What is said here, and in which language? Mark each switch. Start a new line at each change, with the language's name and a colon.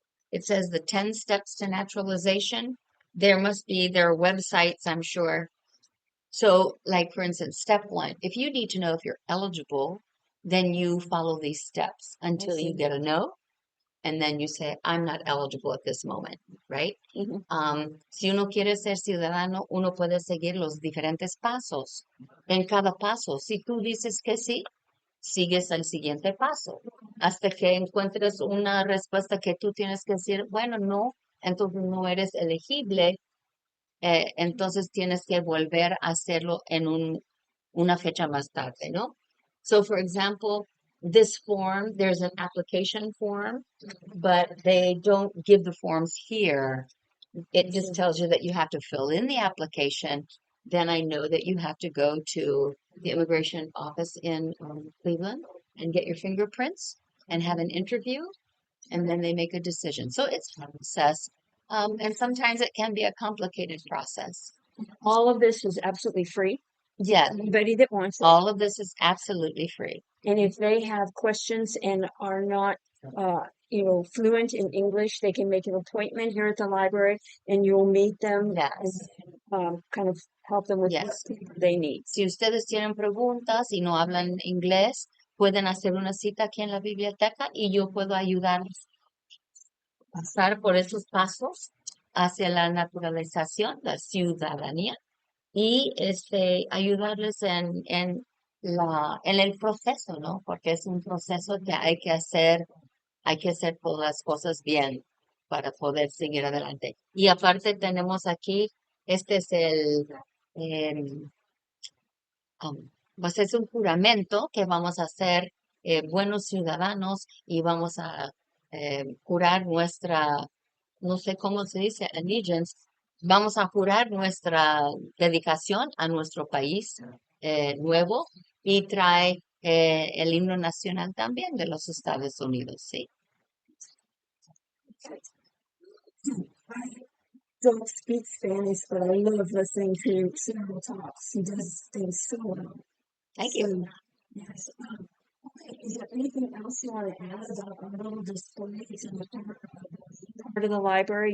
English: It says the 10 steps to naturalization. There must be their websites, I'm sure. So, like for instance, step one, if you need to know if you're eligible, then you follow these steps until you get a no, and then you say, I'm not eligible at this moment, right?
Spanish: Si uno quiere ser ciudadano, uno puede seguir los diferentes pasos. En cada paso, si tú dices que sí, sigues al siguiente paso, hasta que encuentres una respuesta que tú tienes que decir, bueno, no, entonces no eres elegible, entonces tienes que volver a hacerlo en una fecha más tarde, ¿no?
English: So, for example, this form, there's an application form, but they don't give the forms here. It just tells you that you have to fill in the application. Then I know that you have to go to the immigration office in Cleveland and get your fingerprints and have an interview, and then they make a decision. So it's a process, and sometimes it can be a complicated process. All of this is absolutely free. Yeah, Anybody that wants it. all of this is absolutely free. And if they have questions and are not, fluent in English, they can make an appointment here at the library and you'll meet them Yes. and kind of help them with Yes. what they need.
Spanish: Si ustedes tienen preguntas y no hablan inglés, pueden hacer una cita aquí en la biblioteca y yo puedo ayudarles a pasar por esos pasos hacia la naturalización, la ciudadanía, y ayudarles en el proceso, ¿no? Porque es un proceso que hay que hacer todas las cosas bien para poder seguir adelante. Y aparte tenemos aquí, este es em, pues es un juramento que vamos a ser buenos ciudadanos y vamos a jurar nuestra, no sé cómo se dice, allegiance, vamos a jurar nuestra dedicación a nuestro país nuevo y trae el himno nacional también de los Estados Unidos, ¿sí?
English: Don't speak Spanish, but I love listening to Cyril talks. He does things so well. Thank you. Yes. Is there anything else you want to add about our little displays in the part of the library?